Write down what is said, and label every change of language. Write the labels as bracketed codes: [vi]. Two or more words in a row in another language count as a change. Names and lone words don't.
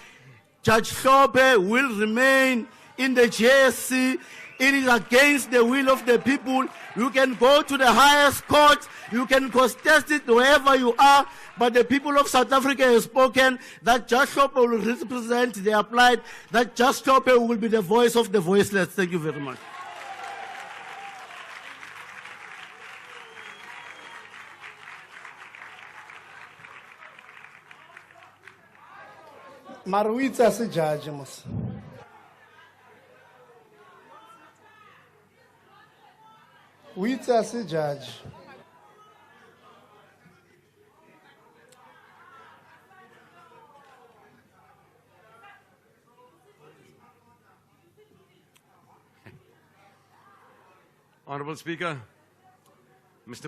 [en] Judge Hlophe will remain in the JSC It is against the will of the people. You can go to the highest court. You can contest it wherever you are. But the people of South Africa have spoken that Just Chopper will represent their plight. That Just Chopper will be the voice of the voiceless. Thank you very much. Maruitsa se judge mos. Uitsa se judge. Honourable Speaker, Mr.